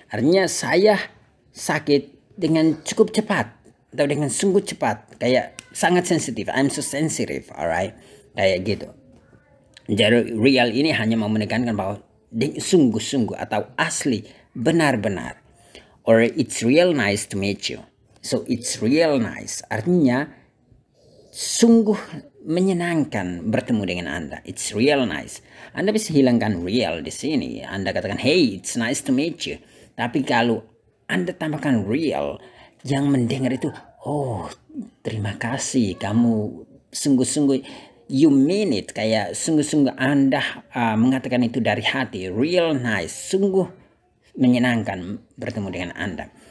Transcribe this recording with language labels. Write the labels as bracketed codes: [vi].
[id] Artinya saya sakit dengan cukup cepat atau dengan sungguh cepat, kayak sangat sensitif. [en] I'm so sensitive, [id] alright, kayak gitu. Jadi real ini hanya mau menekankan bahwa sungguh-sungguh atau asli, benar-benar. [en] Or it's real nice to meet you. So it's real nice [id] artinya sungguh menyenangkan bertemu dengan Anda. [en] It's real nice. [id] Anda bisa hilangkan real di sini. Anda katakan, [en] hey, it's nice to meet you. [id] Tapi kalau Anda tambahkan real, yang mendengar itu, oh, terima kasih, kamu sungguh-sungguh, [en] you mean it, [id] kayak sungguh-sungguh Anda mengatakan itu dari hati. Real nice, sungguh menyenangkan bertemu dengan Anda.